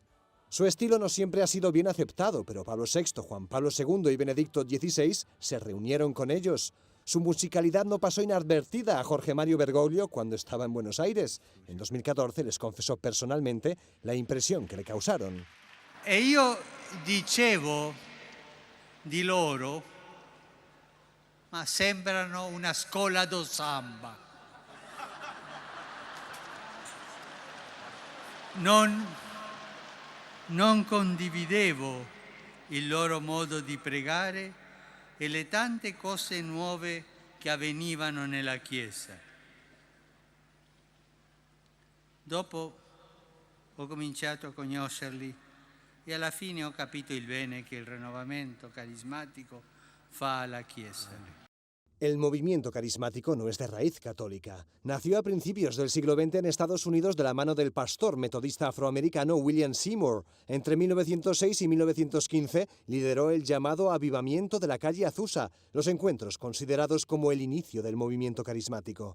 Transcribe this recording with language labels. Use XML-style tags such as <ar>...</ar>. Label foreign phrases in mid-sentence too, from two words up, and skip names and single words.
<es>Su estilo no siempre ha sido bien aceptado, pero Pablo VI, Juan Pablo II y Benedicto XVI se reunieron con ellos. Su musicalidad no pasó inadvertida a Jorge Mario Bergoglio cuando estaba en Buenos Aires. En 2014 les confesó personalmente la impresión que le causaron.</es> <it>E io dicevo di loro, ma sembrano una scuola do samba. Non condividevo il loro modo di pregare e le tante cose nuove che avvenivano nella Chiesa. Dopo ho cominciato a conoscerli e alla fine ho capito il bene che il rinnovamento carismatico fa alla Chiesa.</it> <es>El movimiento carismático no es de raíz católica. Nació a principios del siglo XX en Estados Unidos de la mano del pastor metodista afroamericano William Seymour. Entre 1906 y 1915 lideró el llamado Avivamiento de la calle Azusa, los encuentros considerados como el inicio del movimiento carismático.</es>